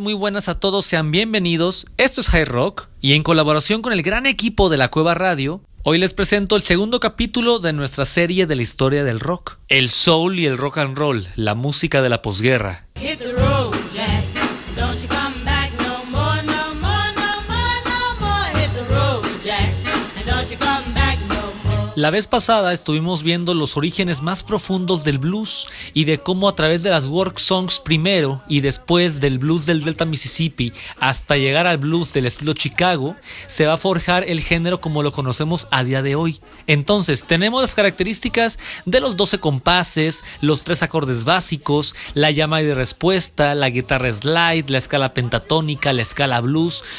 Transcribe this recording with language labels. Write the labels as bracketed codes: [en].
[es] Muy buenas a todos, sean bienvenidos. Esto es High Rock y en colaboración con el gran equipo de La Cueva Radio, hoy les presento el segundo capítulo de nuestra serie de la historia del rock. El soul y el rock and roll, la música de la posguerra. [en] Hit the road, Jack. Don't you come back no more, no more, no more, no more. Hit the road, Jack. And don't you come back no more. [es] La vez pasada estuvimos viendo los orígenes más profundos del blues y de cómo a través de las work songs primero y después del blues del Delta Mississippi hasta llegar al blues del estilo Chicago, se va a forjar el género como lo conocemos a día de hoy. Entonces tenemos las características de los 12 compases, los 3 acordes básicos, la llama de respuesta, la guitarra slide, la escala pentatónica, la escala blues.